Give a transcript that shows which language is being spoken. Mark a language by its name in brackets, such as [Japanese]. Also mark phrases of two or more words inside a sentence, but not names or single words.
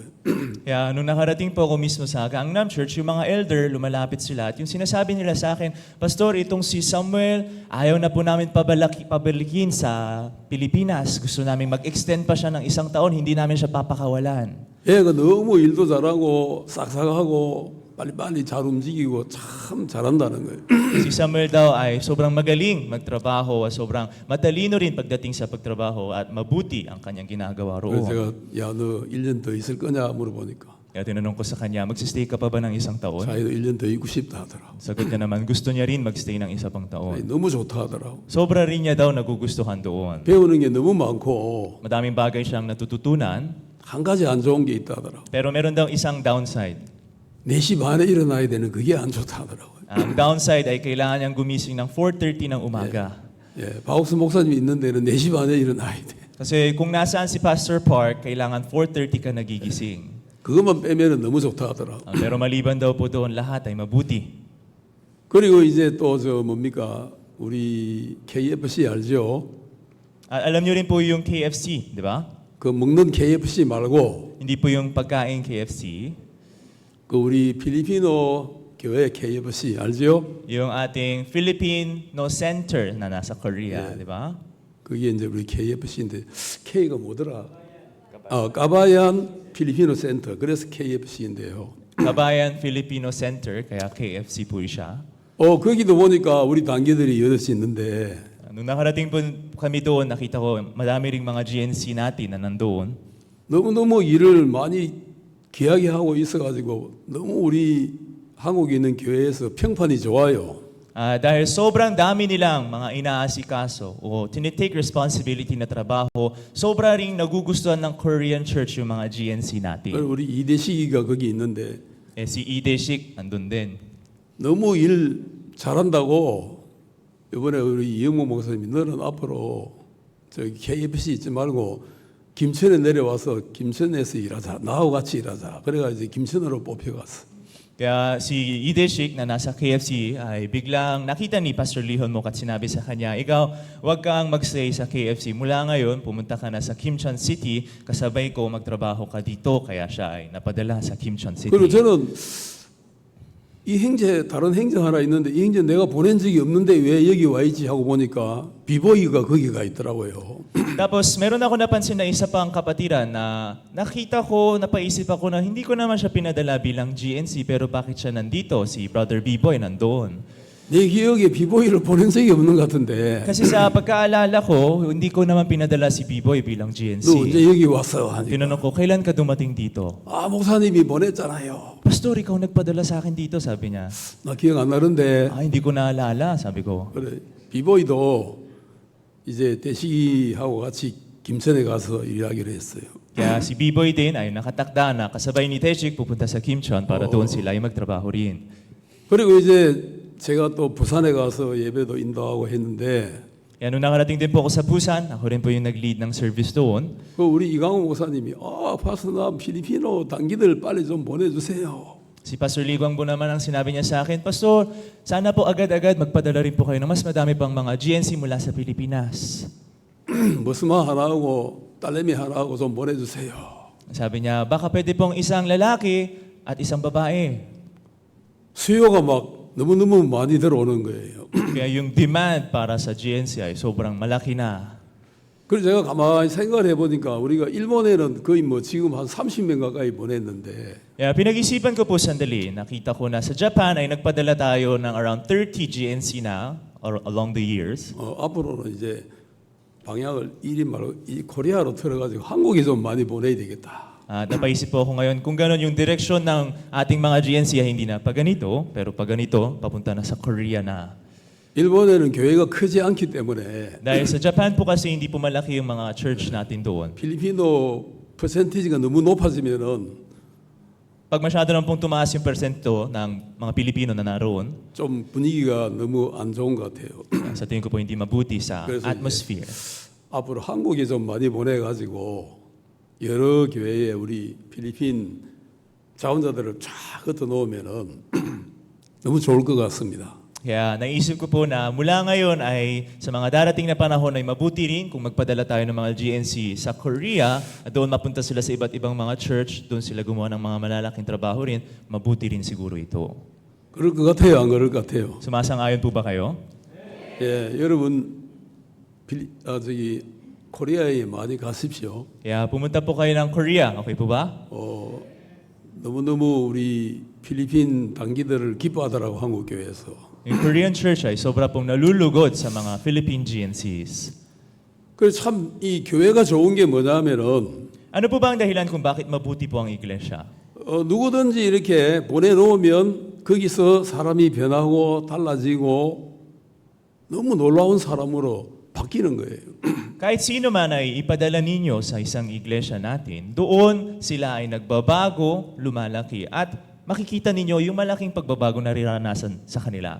[Filipino] Kaya nung nakarating po ako mismo sa Gangnam Church, yung mga elder, lumalapit sila at yung sinasabi nila sa akin, Pastor, itong si Samuel, ayaw na po namin pabalikin sa Pilipinas. Gusto namin mag-extend pa siya ng 1 taon, hindi namin siya papakawalan. [Korean] 얘가 너무 일도 잘하고 싹싹하고 빨리빨리 잘 움직이고 참 잘한다는 거예요. [Filipino] Si Samuel daw ay sobrang magaling magtrabaho at sobrang matalino rin pagdating sa pagtrabaho at mabuti ang kanyang ginagawa [Korean] 그래서 [Filipino] roon. [Korean] 제가 너 1년 더 있을 거냐 물어보니까 [Filipino] Kaya tinanong ko sa kanya, magsistay ka pa ba ng 1 taon? [Korean] 자기도 1년 더 있고 싶다 하더라고. [Filipino] Sagot niya naman, gusto niya rin magstay ng 1 pang taon. [Korean] 너무 좋다 하더라고. [Filipino] Sobra rin niya daw nagugustuhan doon. [Korean] 배우는 게 너무 많고 [Filipino] Madaming bagay siyang natututunan, [Korean] 한 가지 안 좋은 게 있다 하더라고. [Filipino] pero meron daw isang downside. [Korean] 4시 반에 일어나야 되는 그게 안 좋다 하더라고요. [Filipino] Ang downside ay kailangan niyang gumising ng 4:30 ng umaga. [Korean] 박옥수 목사님 있는 데는 4시 반에 일어나야 돼. [Filipino] Kasi kung nasaan si Pastor Park, kailangan 4:30 ka nagigising. [Korean] 그것만 빼면은 너무 좋다 하더라고. [Filipino] Pero maliban daw po doon, lahat ay mabuti. [Korean] 그리고 이제 또 뭡니까? 우리 KFC 알죠? [Filipino] Alam niyo rin po yung KFC, di ba? [Korean] 그 먹는 KFC 말고 [Filipino] Hindi po yung pagkain KFC. [Korean] 그 우리 필리피노 교회 KFC 알죠? [Filipino] Yung ating Filipino Center na nasa Korea, di ba? [Korean] 그게 이제 우리 KFC인데 K가 뭐더라? 까바얀 필리피노 센터. 그래서 KFC인데요. [Filipino] Kabayan Filipino Center, kaya KFC po siya. [Korean] 거기도 보니까 우리 단계들이 여럿이 있는데 [Filipino] Nung nakarating po kami doon, nakita ko madami ring mga GNC natin na nandoon. [Korean] 너무너무 일을 많이 귀하게 하고 있어가지고 너무 우리 한국에 있는 교회에서 평판이 좋아요. [Filipino] Dahil sobrang dami nilang mga inaasikaso o tinitake responsibility na trabaho, sobra ring nagugustuhan ng [English] Korean church [Filipino] yung mga GNC natin. [Korean] 우리 이대식이가 거기 있는데 [Filipino] Si Lee Dae-sik andun din. [Korean] 너무 일 잘한다고 이번에 우리 이영모 목사님이 너는 앞으로 저기 KFC 있지 말고 김천에 내려와서 김천에서 일하자. 나하고 같이 일하자. 그래가 이제 김천으로 뽑혀갔어. [Filipino] Kaya si Ideshik na nasa KFC ay biglang nakita ni Pastor Lihon mo at sinabi sa kanya, ikaw, huwag kang mag-stay sa KFC. Mula ngayon, pumunta ka na sa Kimchon City, kasabay ko magtrabaho ka dito. Kaya siya ay napadala sa Kimchon City. [Korean] 그리고 저는 이 형제 다른 형제 하나 있는데 이 형제 내가 보낸 적이 없는데 왜 여기 와 있지 하고 보니까 비보이가 거기 가 있더라고요. [Filipino] Tapos meron ako napansin na isa pang kapatiran na nakita ko, napaisip ako na hindi ko naman siya pinadala bilang GNC pero bakit siya nandito? Si Brother B-Boy nandoon. [Korean] 내 기억에 비보이를 보낸 적이 없는 것 같은데 [Filipino] Kasi sa pagkaalala ko, hindi ko naman pinadala si B-Boy bilang [Korean] 너 [Filipino] GNC. [Korean] 언제 여기 왔어? 하니까 [Filipino] Tinanong ko, kailan ka dumating dito? [Korean] 아 목사님이 보냈잖아요. [Filipino] Pastor, ikaw nagpadala sa akin dito, sabi niya. [Korean] 나 기억 안 나는데 [Filipino] Ah, hindi ko naalala, sabi ko. [Korean] 그래 비보이도 이제 대식이하고 같이 김천에 가서 일하기로 했어요. [Filipino] Kaya si B-Boy din ay nakatakda na kasabay ni Tejik pupunta sa Kimchon para doon sila ay magtrabaho rin. [Korean] 그리고 이제 제가 또 부산에 가서 예배도 인도하고 했는데 [Filipino] Kaya nung nakarating din po ako sa Busan, ako rin po yung nag-lead ng service doon. [Korean] 그 우리 이강호 목사님이 파스나 필리핀어 단기들 빨리 좀 보내주세요. [Filipino] Si Pastor Lee Guangbo naman ang sinabi niya sa akin, Pastor, sana po agad-agad magpadala rin po kayo ng mas madami pang mga GNC mula sa Pilipinas. [Korean] 머스마 하나하고 딸내미 하나하고 좀 보내주세요. [Filipino] Sabi niya, baka pwede pong isang lalaki at isang babae. [Korean] 수요가 막 너무너무 많이 들어오는 거예요. [Filipino] Kaya yung demand para sa GNC ay sobrang malaki na. [Korean] 그래서 제가 가만히 생각을 해보니까 우리가 일본에는 거의 뭐 지금 한 30명 가까이 보냈는데 [Filipino] Kaya pinag-isipan ko po sandali, nakita ko na sa Japan ay nagpadala tayo ng around 30 GNC na [English] or along the years. [Korean] 앞으로는 이제 방향을 이리 말고 이 코리아로 틀어가지고 한국에 좀 많이 보내야 되겠다. [Filipino] At napaisip po ako ngayon, kung gano'n yung direksyon ng ating mga GNC ay hindi na pa ganito, pero pa ganito, papunta na sa Korea na. [Korean] 일본에는 교회가 크지 않기 때문에 [Filipino] Dahil sa Japan po kasi hindi po malaki yung mga church natin doon. [Korean] 필리핀어 퍼센티지가 너무 높아지면은 [Filipino] Pag masyado naman pong tumaas yung persento ng mga Pilipino na naroon, [Korean] 좀 분위기가 너무 안 좋은 것 같아요. [Filipino] sa tingin ko po hindi mabuti sa [Korean] 그래서 [Filipino] atmosphere. [Korean] 앞으로 한국에 좀 많이 보내가지고 여러 교회에 우리 필리핀 자원자들을 쫙 흩어 놓으면은 너무 좋을 것 같습니다. [Filipino] Kaya naisip ko po na mula ngayon ay sa mga darating na panahon ay mabuti rin kung magpadala tayo ng mga GNC sa Korea at doon mapunta sila sa iba't ibang mga church, doon sila gumawa ng mga malalaking trabaho rin, mabuti rin siguro ito. [Korean] 그럴 것 같아요, 안 그럴 것 같아요? [Filipino] Sumasang-ayon po ba kayo? [Korean] 예, 여러분 코리아에 많이 가십시오. [Filipino] Kaya pumunta po kayo ng Korea, okay po ba? [Korean] 너무너무 우리 필리핀 단기들을 기뻐하더라고 한국 교회에서. [Filipino] Yung Korean church ay sobra pong nalulugod sa mga [English] Philippine GNCs. [Korean] 그래서 참 이 교회가 좋은 게 뭐냐면은 [Filipino] Ano po ba ang dahilan kung bakit mabuti po ang iglesia? [Korean] 누구든지 이렇게 보내놓으면 거기서 사람이 변하고 달라지고 너무 놀라운 사람으로 바뀌는 거예요. [Filipino] Kahit sino man ay ipadala ninyo sa isang iglesia natin, doon sila ay nagbabago, lumalaki, at makikita ninyo yung malaking pagbabago na riranasan sa kanila.